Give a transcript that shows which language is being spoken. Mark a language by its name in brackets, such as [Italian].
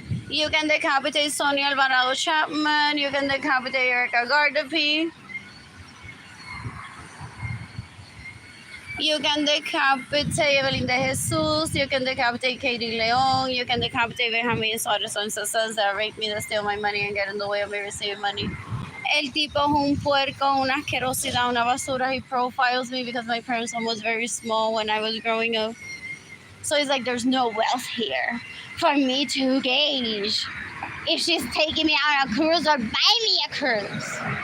[English] You can decapitate Sonia Alvarado Chapman. You can decapitate Erica Gardapi. You can decapitate Evelyn de Jesus. You can decapitate Katie Leon. You can decapitate Benjamin Suarez and sons that rape me, that steal my money and get in the way of me receiving money. [Spanish] El tipo es un puerco, una asquerosidad, una basura. [English] He profiles me because my parents' home was very small when I was growing up. So he's like, there's no wealth here for me to gauge if she's taking me on a cruise or buy me a cruise.